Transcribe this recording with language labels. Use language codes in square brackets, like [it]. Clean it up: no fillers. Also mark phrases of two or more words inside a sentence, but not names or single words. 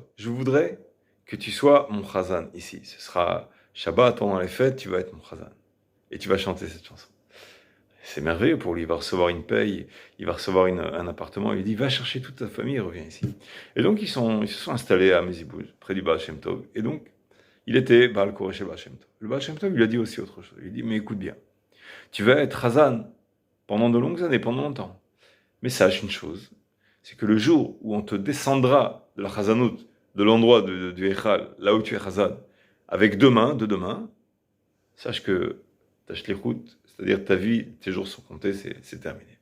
[fr] Je voudrais que tu sois mon chazan ici. Ce sera Shabbat, pendant les fêtes, tu vas être mon chazan. Et tu vas chanter cette chanson. C'est merveilleux pour lui, il va recevoir une paye, il va recevoir un appartement, il dit, va chercher toute ta famille et reviens ici. Et donc, ils se sont installés à Mezibouj, près du Baal Shem Tov. Et donc, il était [he] בעל קורא [fr] chez Baal Shem Tov. Le Baal Shem Tov lui a dit aussi autre chose. Il dit, mais écoute bien, tu vas être Hazan pendant de longues années, pendant longtemps. Mais sache une chose, c'est que le jour où on te descendra de la Hazanout, de l'endroit du Echal, là où tu es Hazan, avec deux mains, sache que ta shlichut, c'est-à-dire ta vie, tes jours sont comptés, c'est terminé.